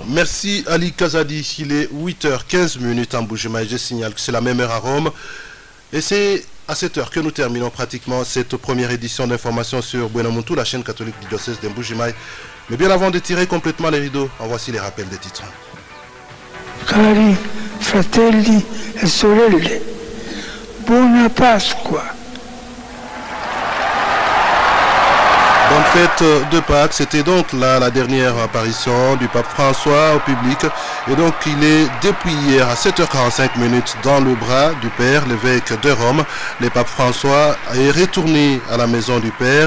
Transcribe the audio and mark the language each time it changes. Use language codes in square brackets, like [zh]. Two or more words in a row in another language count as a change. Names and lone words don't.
[fr] Merci Ali Kazadi. Il est 8h15 en Mbuji-Mayi. Je signale que c'est la même heure à Rome. Et c'est à cette heure que nous terminons pratiquement cette première édition d'information sur Buenamontu, la chaîne catholique du diocèse de Mbuji-Mayi. Mais bien avant de tirer complètement les rideaux, en voici les rappels des titres. [it] Cari fratelli e sorelle, buona Pasqua. [fr] Bonne fête de Pâques, c'était donc là la dernière apparition du pape François au public. Et donc il est depuis hier à 7h45 dans le bras du Père, l'évêque de Rome. Le pape François est retourné à la maison du Père.